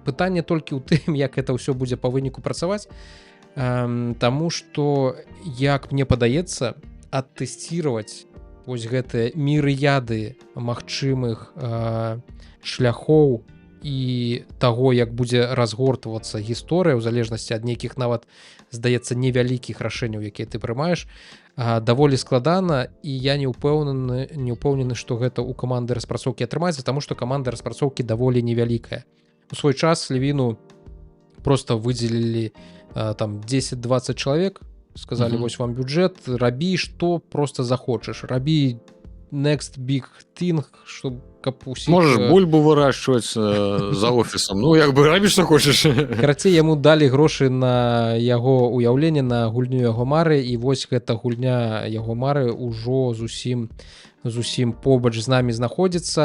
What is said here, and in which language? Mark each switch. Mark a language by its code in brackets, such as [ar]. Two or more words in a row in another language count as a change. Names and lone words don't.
[be] Пытанне толькі ў тым, як гэта ўсё будзе па выніку працаваць, таму што, як мне падаецца, адтэсціраваць вось гэтыя мірыяды магчымых шляхоў і таго, як будзе разгортвацца гісторыя, у залежнасці ад нейкіх нават, здаецца, невялікіх рашэнняў, якія ты прымаеш, даволі складана, і я не ўпэўнены, што гэта ў каманды распрацоўкі атрымаецца, таму што каманда распрацоўкі даволі невялікая. У свой час Левіну проста выдзелілі там 10-20 чалавек, сказалі, вось вам бюджэт, рабі, што проста захочаш, рабі [en] next big thing, [be] чтоб каб усіх... Можаш бульбу выращиваць за офісам, ну як бы рабіш што хочаш. Карацей, яму далі грошы на яго уяўленне, на гульню яго мары, і вось гэта гульня яго мары ўжо зусім побач з намі знаходзіцца.